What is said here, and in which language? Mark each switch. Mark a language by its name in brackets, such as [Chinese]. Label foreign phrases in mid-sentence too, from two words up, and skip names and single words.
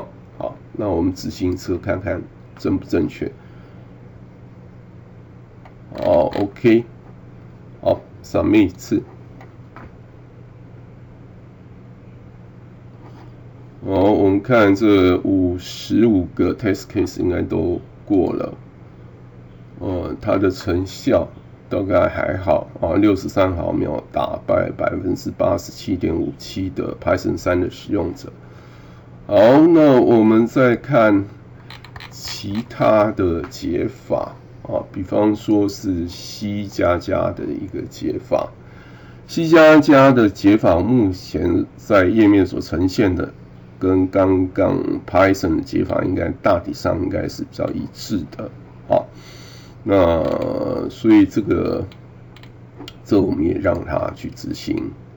[Chinese] 好，那我們執行測看看正不正確。好 ，OK， 好 ，submit 一次。好，我們看這55個 [English] test case [Chinese] 應該都過了。它的成效大概還好63毫秒打敗 87.57% 的 Python 3的使用者。好，那我們再看其他的解法比方說是 C++ 的一個解法。C++ 的解法目前在頁面所呈現的跟剛剛 Python 的解法大體上應該是比較一致的那所以這我們也讓它去執行。